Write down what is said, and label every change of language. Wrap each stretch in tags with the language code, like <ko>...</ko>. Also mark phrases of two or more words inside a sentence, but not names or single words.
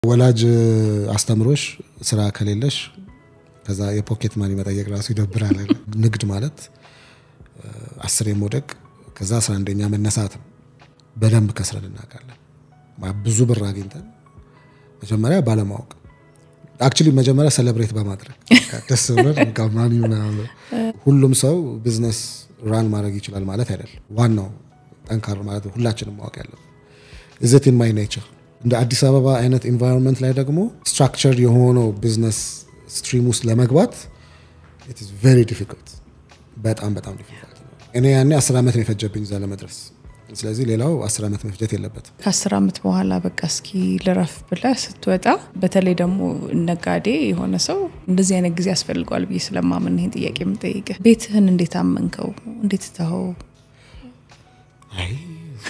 <am>ወላጅ አስተምሮሽ ስራ ከሌለሽ ከዛ የፖኬት ማኒ መጠየቅ ራሱ ይደብራል ንግድ ማለት 10 የሞደቅ ከዛ 11ኛ መነሳት በደንብ ከስረን እናቃለን ብዙ ብር አግኝተን መጀመሪያ ባለማወቅ actually መጀመሪያ ሴሌብሬት በማድረግ ደስ ብሎን ጋማኒውና ሁሉም ሰው</am> <en>business run</en> <am>ማድረግ ይችላል ማለት አይደለም ዋናው ጠንካራ ማለት ሁላችንም ማወቅ ያለብን</am> <en>is it in my nature</en> <am>እንደ አዲስ አበባ አይነት environment ላይ ደግሞ structured የሆነው</am> <en>business stream</en> <am>ውስጥ ለመግባት</am> <en>it is very difficult</en> <am>በጣም difficult እኔ ያኔ 10 አመት ነው የፈጀብኝ እዛ ለመድረስ ስለዚህ ሌላው 10 አመት መፍጀት የለበትም ከ10 አመት በኋላ በቃ እስኪ ልረፍ ብለ ስትወጣ በተለይ ደግሞ ነጋዴ የሆነ ሰው እንደዚህ አይነት ጊዜ ያስፈልጋል ብዬ ስለማመን ይሄን ጥያቄ የምጠይቅ ቤትህን እንዴት አመንከው እንዴት ታው</am>